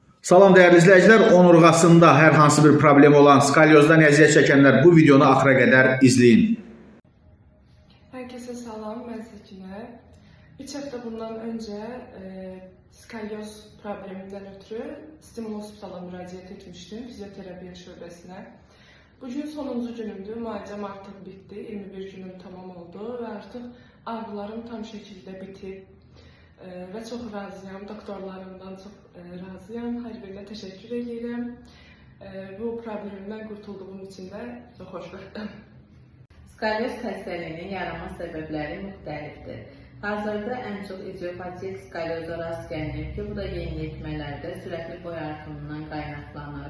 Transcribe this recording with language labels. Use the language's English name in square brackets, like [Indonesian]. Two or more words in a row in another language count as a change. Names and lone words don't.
[Azerbaijani] Salam değerli izleyiciler, onurğasında hər hansı bir problem olan skalyozdan əziyyət çəkənlər bu videonu axıra qədər izləyin. [Turkish] Herkese salam, ben Sekinə. 3 hafta bundan önce skalyoz probleminden ötürü Stimul Hospital'a müracaat etmiştim, fizyoterapi şubesine. [Azerbaijani] Bugün sonuncu günümdü, müalicəm artıq bitti, 21 günüm tamam oldu [Turkish] ve artık ağrılarım tam şekilde [Azerbaijani] bitib. [Turkish] Ve çok [Azerbaijani] razıyam, doktorlarımdan çok razıyam, hər birinə təşəkkür edirəm. Bu problemimdən qurtulduğum [Turkish] için de çok [Azerbaijani] xoşbəxtəm. Skalyoz xəstəliyinin yaranma səbəbləri müxtəlifdir. Hazırda ən çox idiopatik skalyoza rast gəlinir ki, bu da yeniyetmələrdə sürətli boy artımından qaynaqlanır.